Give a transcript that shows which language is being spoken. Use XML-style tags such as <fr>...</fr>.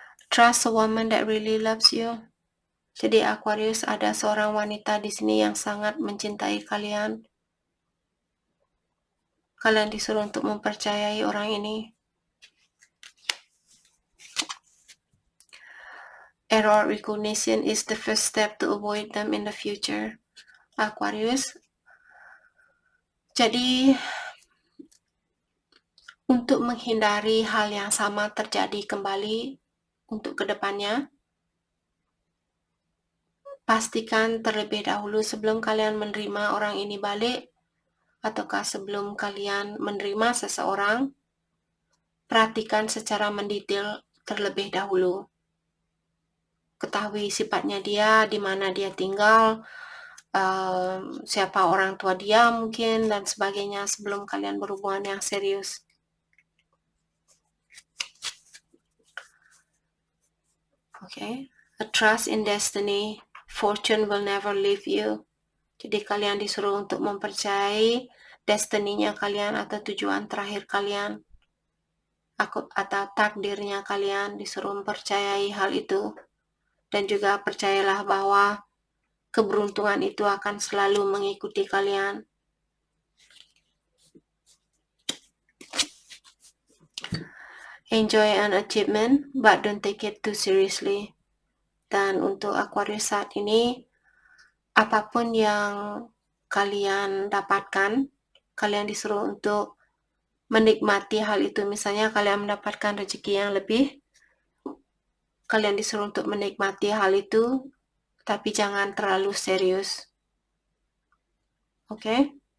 <en>Trust a woman that really loves you.</en> <id>Jadi Aquarius, ada seorang wanita di sini yang sangat mencintai kalian. Kalian disuruh untuk mempercayai orang ini.</id> <en>Error recognition is the first step to avoid them in the future.</en> <id>Aquarius. Jadi untuk menghindari hal yang sama terjadi kembali untuk kedepannya, pastikan terlebih dahulu sebelum kalian menerima orang ini balik, ataukah sebelum kalian menerima seseorang, perhatikan secara mendetail terlebih dahulu. Ketahui sifatnya dia, di mana dia tinggal, siapa orang tua dia mungkin, dan sebagainya sebelum kalian berhubungan yang serius.</id> <en>Okay. A trust in destiny. Fortune will never leave you.</en> <id>Jadi kalian disuruh untuk mempercayai destininya kalian atau tujuan terakhir kalian atau takdirnya kalian, disuruh mempercayai hal itu. Dan juga percayalah bahwa keberuntungan itu akan selalu mengikuti kalian.</id> <en>Enjoy an achievement, but don't take it too seriously.</en> <id>Dan untuk Aquarius saat ini, apapun yang kalian dapatkan, kalian disuruh untuk menikmati hal itu. Misalnya kalian mendapatkan rezeki yang lebih, kalian disuruh untuk menikmati hal itu, tapi jangan terlalu serius. Oke?</id>